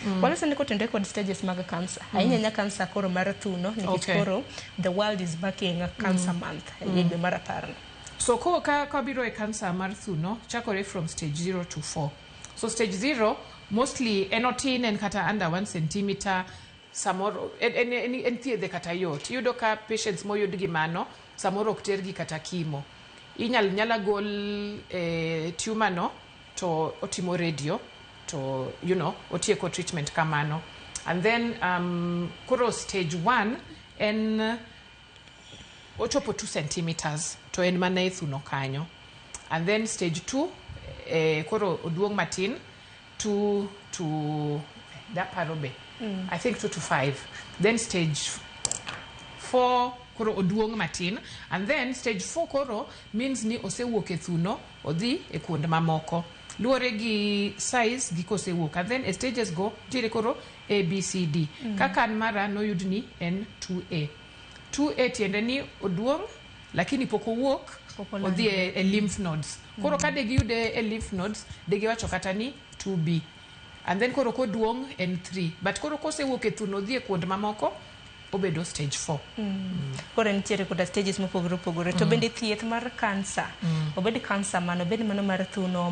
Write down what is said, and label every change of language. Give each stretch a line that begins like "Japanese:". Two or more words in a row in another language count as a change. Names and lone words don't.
Luo (Kenya and Tanzania): Walose ndiko tende kod stages mag kansa. Ahinya kansa koro mar thuno nikech koro
English: the world is backing a cancer month
Luo (Kenya and Tanzania): e dwe mar 10. So ka biro e kansa mar thuno chakore
English: from stage 0 to 4.
Luo (Kenya and Tanzania): So stage 0 mostly enotin en kata
English: under 1 centimeter
Luo (Kenya and Tanzania): samoro en thiedhe kata yot. Yudo ka patients moyud gi mano samoro ok tergi kata kimo. Nyala gol tumor no to otimo radio to otieko treatment kamano.
English: And then
Luo (Kenya and Tanzania): koro stage 1 en ochopo 2 centimeters to en mana e thuno kanyo.
English: And then
Luo (Kenya and Tanzania): stage 2 koro oduong matin 2 to daparobe.
English: I think 2 to 5. Then stage 4
Luo (Kenya and Tanzania): koro oduong matin,
English: and then
Luo (Kenya and Tanzania): stage 4 koro means ni osewuok e thuno odhi e kuonde mamoko. Luore gi size gi kosewuok.
English: And then stages
Luo (Kenya and Tanzania): go tire koro A, B, C, D. Kaka mara noyud ni en 2A. 2A tiende ni oduong lakini pok owuok odhi e
English: lymph nodes.
Luo (Kenya and Tanzania): Koro ka degi yude e
English: lymph nodes
Luo (Kenya and Tanzania): degi wacho kata ni 2B.
English: And then
Luo (Kenya and Tanzania): koro koduong en 3. But koro kosewuok e thuno odhi e kuonde mamoko obedo stage 4. Koro nitiere koda stages mopogore opogore. To bende thieth mar kansa obed kansa mano bed mano mar thuno